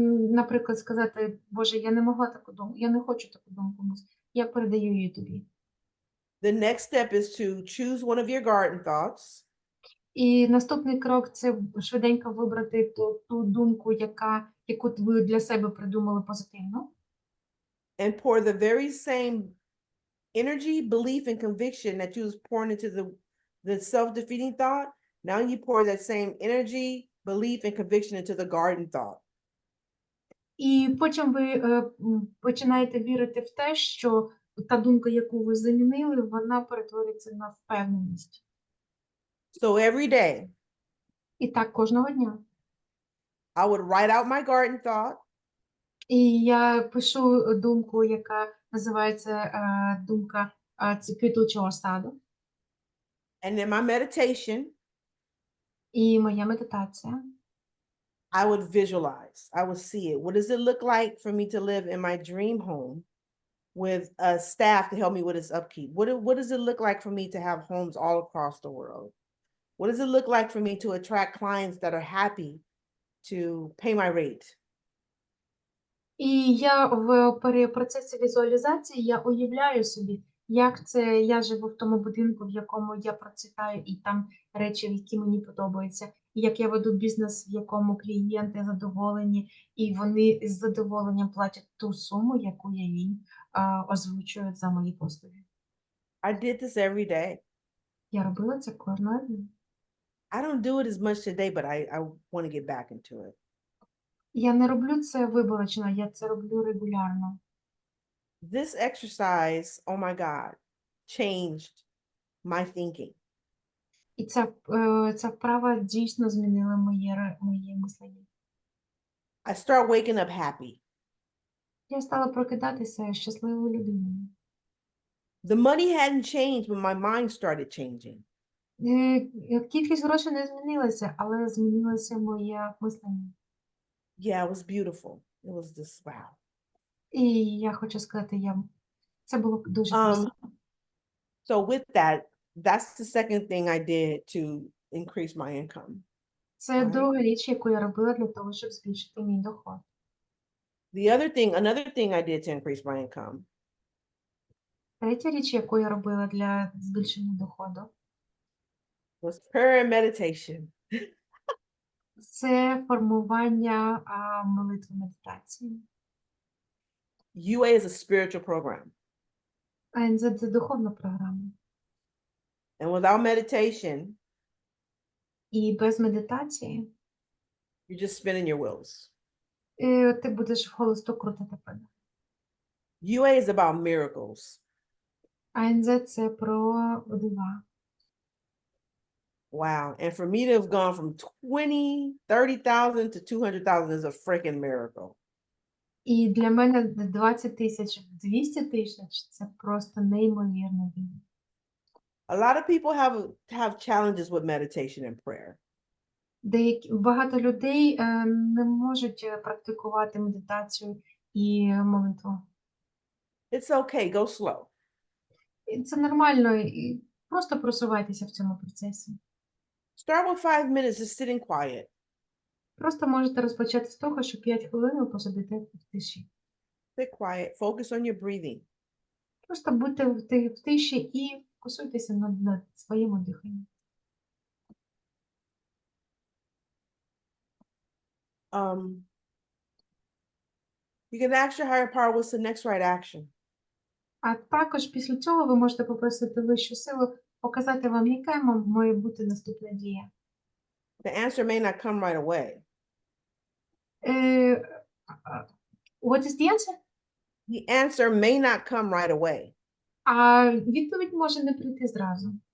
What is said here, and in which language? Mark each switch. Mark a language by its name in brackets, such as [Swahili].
[Ukrainian] Наприклад, сказати, Боже, я не могла таку думку, я не хочу таку думку, я передаю її тобі. [English] The next step is to choose one of your garden thoughts. [Ukrainian] І наступний крок – це швиденько вибрати ту думку, яку ви для себе придумали позитивно. [English] And pour the very same energy, belief, and conviction that you was pouring into the self-defeating thought. Now you pour that same energy, belief, and conviction into the garden thought. [Ukrainian] І потім ви починаєте вірити в те, що та думка, яку ви замінили, вона перетвориться на впевненість. [English] So every day, [Ukrainian] І так кожного дня. [English] I would write out my garden thought. [Ukrainian] І я пишу думку, яка називається думка квітучого саду. [English] And in my meditation, [Ukrainian] І моя медитація. [English] I would visualize, I would see it. What does it look like for me to live in my dream home with a staff to help me with its upkeep? What does it look like for me to have homes all across the world? What does it look like for me to attract clients that are happy to pay my rate? [Ukrainian] І я в процесі візуалізації я уявляю собі, як це я живу в тому будинку, в якому я процвітаю, і там речі, які мені подобаються, і як я веду бізнес, в якому клієнти задоволені, і вони з задоволенням платять ту суму, яку я їм озвучую за мої послуги. [English] I did this every day. [Ukrainian] Я робила це кожного дня. [English] I don't do it as much today, but I want to get back into it. [Ukrainian] Я не роблю це виборочно, я це роблю регулярно. [English] This exercise, oh my God, changed my thinking. [Ukrainian] І ця вправа дійсно змінила моє мислення. [English] I start waking up happy. [Ukrainian] Я стала прокидатися щасливою людиною. [English] The money hadn't changed, but my mind started changing. [Ukrainian] Кількість грошей не змінилася, але змінилося моє мислення. [English] Yeah, it was beautiful. It was just wow. [Ukrainian] І я хочу сказати, це було дуже красиво. [English] So with that, that's the second thing I did to increase my income. [Ukrainian] Це [English] right. [Ukrainian] друга річ, яку я робила для того, щоб збільшити мій доход. [English] Another thing I did to increase my income [Ukrainian] Третя річ, яку я робила для збільшення доходу, [English] was prayer and meditation. [Ukrainian] це формування молитви медитації. [English] UA is a spiritual program. [Ukrainian] АНЗ – це духовна програма. [English] And without meditation, [Ukrainian] І без медитації [English] you're just spinning your wheels. [Ukrainian] ти будеш вголосту крутити педалі. [English] UA is about miracles. [Ukrainian] АНЗ – це про дива. [English] Wow. And for me to have gone from 30,000 to 200,000 is a freaking miracle. [Ukrainian] І для мене 20 тисяч в 200 тисяч – це просто неймовірно диво. [English] A lot of people have challenges with meditation and prayer. [Ukrainian] Багато людей не можуть практикувати медитацію і молитву. [English] It's okay. Go slow. [Ukrainian] І це нормально, і просто просувайтеся в цьому процесі. [English] Start with 5 minutes just sitting quiet. [Ukrainian] Просто можете розпочати з того, що 5 хвилин ви посидите в тиші. [English] Sit quiet. Focus on your breathing. [Ukrainian] Просто будьте в тиші і фокусуйтеся над своїм диханням. [English] You can ask your higher power, what's the next right action? [Ukrainian] А також після цього ви можете попросити вищу силу показати вам, яка має бути наступна дія. [English] The answer may not come right away. What is the answer? The answer may not come right away. [Ukrainian] А відповідь може не прийти зразу.